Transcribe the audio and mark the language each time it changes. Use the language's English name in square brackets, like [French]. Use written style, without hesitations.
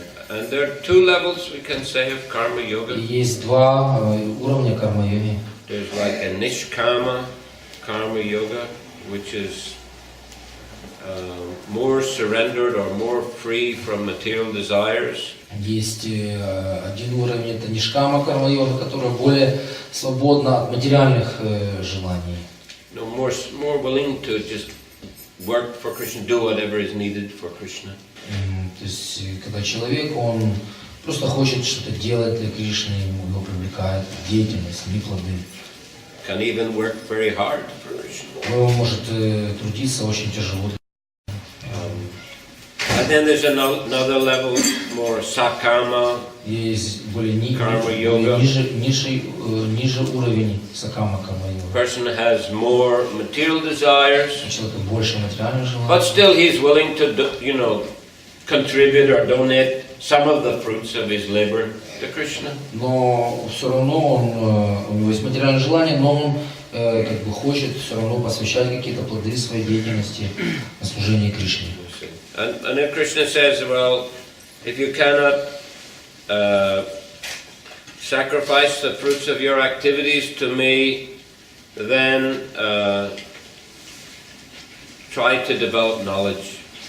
[English] And there are two levels we can say of karma yoga. [Russian] И есть 2 уровня карма-йоги. [English] There's like a nishkama karma yoga, which is more surrendered or more free from material desires. [Russian] Есть один уровень, это нишкама карма-йога, которая более свободна от материальных желаний. [English] More willing to just work for Krishna, do whatever is needed for Krishna. [Russian] То есть, когда человек, он просто хочет что-то делать для Кришны, его привлекает деятельность, не плоды. [English] Can even work very hard for Krishna. [Russian] Он может трудиться очень тяжело. [English] And then there's another level, more sakama. [Russian] Есть более ниже уровень сакама карма-йога. [English] Person has more material desires, [Russian] У человека больше материальных желаний. [English] but still he's willing to, contribute or donate some of the fruits of his labor to Krishna. [Russian] Но все равно у него есть материальные желания, но он как бы хочет все равно посвящать какие-то плоды своей деятельности на служение Кришне. [English] And then Krishna says, well, if you cannot sacrifice the fruits of your activities to me, then try to develop knowledge.